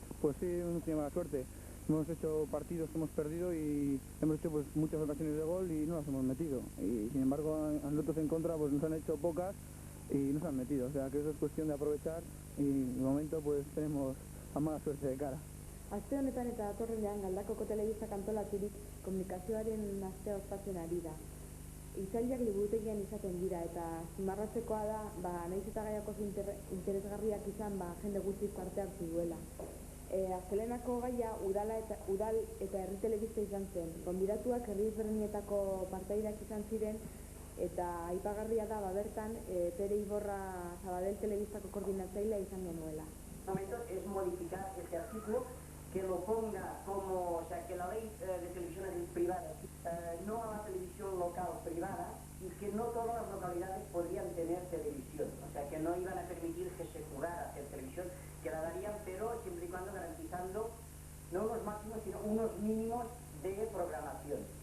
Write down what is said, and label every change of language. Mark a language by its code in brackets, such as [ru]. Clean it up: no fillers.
[es] Pues sí, no tiene mala suerte. Hemos hecho partidos que hemos perdido y hemos hecho pues muchas ocasiones de gol y no las hemos metido. Y sin embargo a nosotros en contra pues nos han hecho pocas y no se han metido. O sea que eso es cuestión de aprovechar y de momento pues tenemos a mala suerte de cara. [eu] Aste honetan eta datorrenean Galdakoko telebista kantolaturik komunikazioaren astea ospatzen ari da. Hitzaldiak liburutegian izaten dira eta zimarratzekoa da, nahiz eta gaiak oso interesgarriak izan, jende guztiz parte hartu duela. Azkelenako gaia udal eta herri telebista izan zen. Gonbidatuak herri ezberdinetako partaideak izan ziren eta aipagarria da bertan Pere Iborra Sabadell telebistako koordinatzailea izan genuela. [es] El momento es modificar este artículo, que lo ponga como, o sea, que la ley de televisiones privadas, no a la televisión local privada, y que no todas las localidades podrían tener televisión, o sea, que no iban a permitir que se jugara a hacer televisión, que la darían, pero siempre y cuando garantizando no unos máximos, sino unos mínimos de programación.